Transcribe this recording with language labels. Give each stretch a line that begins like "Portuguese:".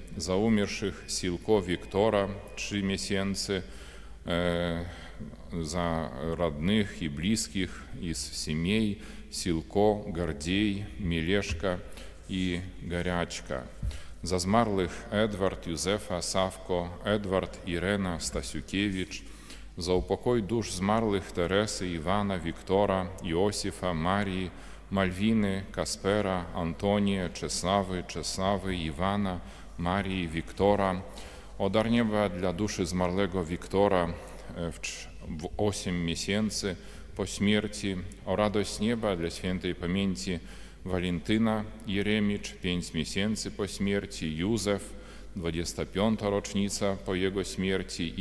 Polish: Za umierszych Silko Wiktora, 3 miesiące.
Russian: За родных и близких из семей Силко, Гордей, Мелешка и Горячка. За змарлых Эдвард, Юзефа, Савко, Эдвард, Ирена, Стасюкевич. За упокой душ змарлых Тересы, Ивана, Виктора, Иосифа, Марии, Мальвины, Каспера, Антония, Czesławy, Ивана, Марии, Виктора.
Polish: O dar nieba dla duszy zmarłego Wiktora w 8 miesięcy po śmierci. O radość nieba dla świętej pamięci Walentyna Jeremicz, 5 miesięcy po śmierci. Józef, 25. rocznica po jego śmierci.